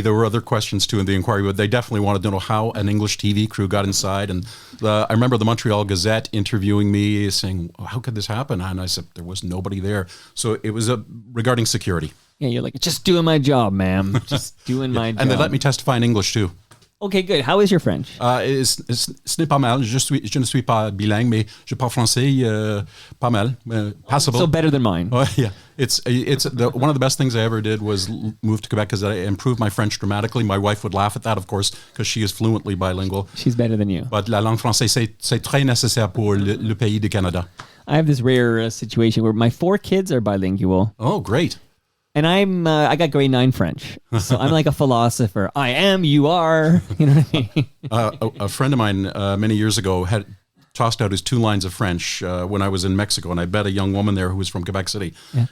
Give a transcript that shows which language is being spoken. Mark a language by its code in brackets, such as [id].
[en] There were other questions too in the inquiry, but they definitely wanted to know how an English TV crew got inside. And I remember the Montreal Gazette interviewing me, saying, "How could this happen?" And I said, "There was nobody there." So it was regarding security. Yeah, you're like, "Just doing my job, ma'am. Just doing my job." And they let me testify in English too. Okay, good. How is your French? [fr] Ce n'est pas mal. Je ne suis pas bilingue, mais je parle français pas mal. Passable. [en] So better than mine. Oh, yeah. It's one of the best things I ever did was move to Quebec, because I improved my French dramatically. My wife would laugh at that, of course, because she is fluently bilingual. She's better than you. [fr] But la langue française, c'est très nécessaire pour le pays du Canada. [en] I have this rare situation where my 4 kids are bilingual. Oh, great. And I got grade 9 French. So I'm like a philosopher. I am, you are. You know what I mean? A friend of mine many years ago had tossed out his 2 lines of French when I was in Mexico, and I met a young woman there who was from Quebec City. Yeah.